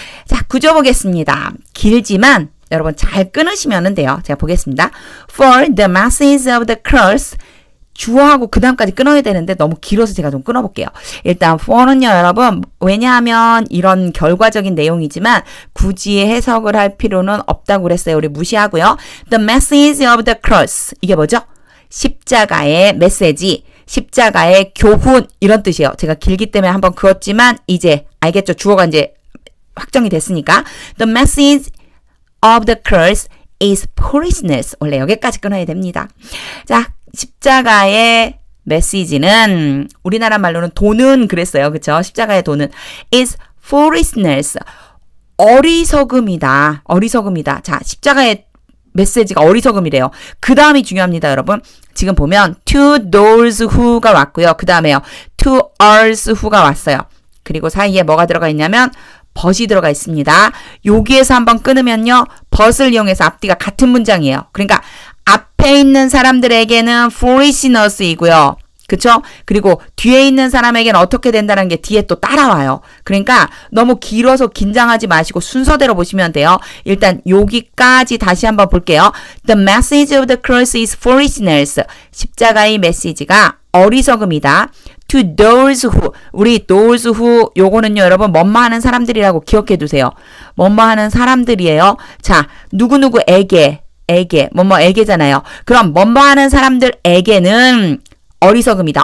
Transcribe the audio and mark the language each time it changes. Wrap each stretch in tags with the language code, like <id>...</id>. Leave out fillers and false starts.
<ko>자, 구조 보겠습니다. 길지만 여러분 잘 끊으시면 돼요. 제가 보겠습니다.</ko> <en>For the masses of the cross</en> <ko>주어하고 그 다음까지 끊어야 되는데 너무 길어서 제가 좀 끊어볼게요. 일단 for는요 여러분 왜냐하면 이런 결과적인 내용이지만 굳이 해석을 할 필요는 없다고 그랬어요. 우리 무시하고요.</ko> <en>The message of the cross 이게 뭐죠?</en> <ko>십자가의 메시지 십자가의 교훈 이런 뜻이에요. 제가 길기 때문에 한번 그었지만 이제 알겠죠? 주어가 이제 확정이 됐으니까</ko> <en>The message of the cross is foolishness</en> <ko>원래 여기까지 끊어야 됩니다. 자 십자가의 메시지는 우리나라 말로는 돈은 그랬어요. 그쵸? 십자가의 돈은</ko> <en>is foolishness.</en> <ko>어리석음이다. 어리석음이다. 자, 십자가의 메시지가 어리석음이래요. 그 다음이 중요합니다, 여러분. 지금 보면</ko> <en>to those who</en> <ko>가 왔고요. 그 다음에요.</ko> <en>to us who</en> <ko>가 왔어요. 그리고 사이에 뭐가 들어가 있냐면 but이 들어가 있습니다. 여기에서 한번 끊으면요. but을 이용해서 앞뒤가 같은 문장이에요. 그러니까 앞에 있는 사람들에게는 foolishness이고요. 그쵸? 그리고 뒤에 있는 사람에게는 어떻게 된다는 게 뒤에 또 따라와요. 그러니까 너무 길어서 긴장하지 마시고 순서대로 보시면 돼요. 일단 여기까지 다시 한번 볼게요.</ko> <en>The message of the cross is foolishness.</en> <ko>십자가의 메시지가 어리석음이다.</ko> <en>To those who,</en> <ko>우리 those who, 요거는요, 여러분, 뭐뭐하는 사람들이라고 기억해 두세요. 뭐뭐하는 사람들이에요. 자, 누구누구에게, 뭐뭐에게잖아요. 그럼 뭐뭐하는 사람들에게는 어리석음이다.</ko>